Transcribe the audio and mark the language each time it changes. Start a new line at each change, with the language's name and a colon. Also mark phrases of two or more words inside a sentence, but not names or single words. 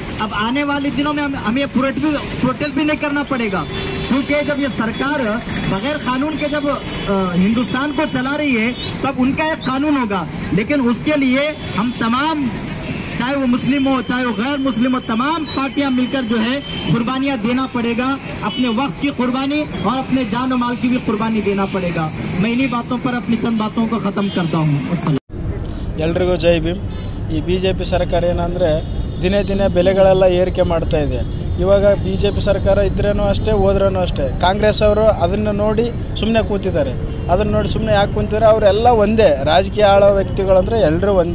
Hindi: अब आने वाले दिनों में हमें प्रोटेस्ट भी नहीं करना पड़ेगा, क्योंकि जब ये सरकार बगैर कानून के जब हिंदुस्तान को चला रही है तब उनका एक कानून होगा, लेकिन उसके लिए हम तमाम चाहे वो मुस्लिम हो चाहे वो गैर मुस्लिम हो तमाम पार्टियां मिलकर जो है कुर्बानियां देना पड़ेगा. अपने वक्त की कुर्बानी और अपने जान और माल की भी कुर्बानी देना पड़ेगा. मैं इन्हीं बातों पर अपनी चंद बातों को ख़त्म करता हूँ.
Kannada: ಎಲ್ರಿಗೂ ಜೈ ಭೀಮ್. ಈ BJP ಸರ್ಕಾರ ಏನಂದರೆ ದಿನೇ ಬೆಲೆಗಳೆಲ್ಲ ಏರಿಕೆ ಮಾಡ್ತಾ ಇದೆ. ಇವಾಗ BJP ಸರ್ಕಾರ ಇದ್ರೇನೂ ಅಷ್ಟೇ ಹೋದ್ರೂ ಅಷ್ಟೇ. ಕಾಂಗ್ರೆಸ್ ಅವರು ಅದನ್ನು ನೋಡಿ ಸುಮ್ಮನೆ ಕೂತಿದ್ದಾರೆ. ಅದನ್ನು ನೋಡಿ ಸುಮ್ಮನೆ ಯಾಕೆ ಕೂತಿದ್ದಾರೆ? ಅವರೆಲ್ಲ ಒಂದೇ, ರಾಜಕೀಯ ಆಳೋ ವ್ಯಕ್ತಿಗಳಂದರೆ ಎಲ್ಲರೂ ಒಂದೇ.